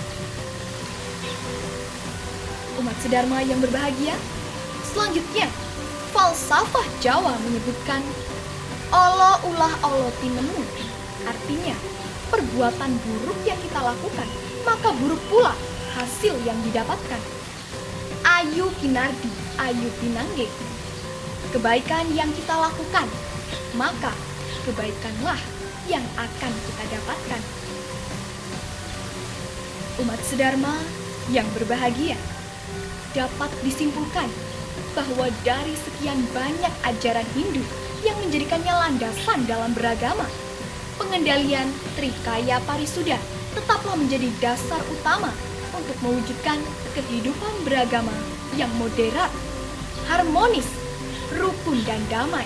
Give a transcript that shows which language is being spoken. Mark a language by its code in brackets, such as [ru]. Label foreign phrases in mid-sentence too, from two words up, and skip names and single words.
[id] Umat sedharma yang berbahagia, selanjutnya falsafah Jawa menyebutkan [jv] olo ulah olo tinemu. [id] Artinya, perbuatan buruk yang kita lakukan, maka buruk pula hasil yang didapatkan. [jv] Ayu kinardi, ayu pinangge. [id] Kebaikan yang kita lakukan, maka kebaikanlah yang akan kita dapatkan. Umat sedharma yang berbahagia, dapat disimpulkan bahwa dari sekian banyak ajaran Hindu yang menjadikannya landasan dalam beragama, pengendalian Trikaya Parisuddha tetaplah menjadi dasar utama untuk mewujudkan kehidupan beragama yang moderat, harmonis, rukun, dan damai.